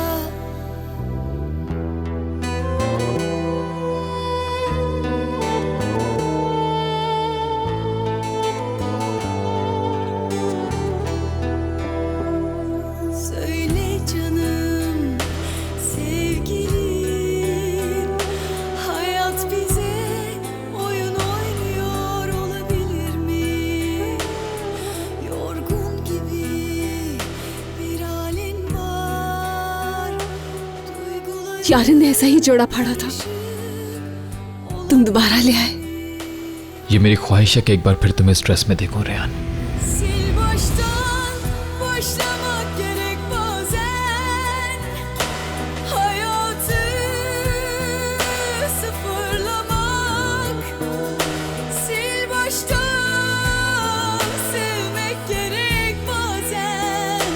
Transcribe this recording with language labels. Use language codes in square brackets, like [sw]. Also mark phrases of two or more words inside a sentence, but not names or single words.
[tr] Söyle canım, sevgilim, hayat bize oyun oynuyor olabilir mi? Yorgun gibi bir halin var, duyguların [hi] यार ने ऐसा ही जोड़ा फाड़ा था, तुम दोबारा ले आए। ये मेरी ख्वाहिश है कि एक बार फिर तुम्हें स्ट्रेस में देखूं रेहान। [tr] sil baştan başlamak gerek bazen. Hayatı sıfırlamak, sil baştan sevmek gerek bazen.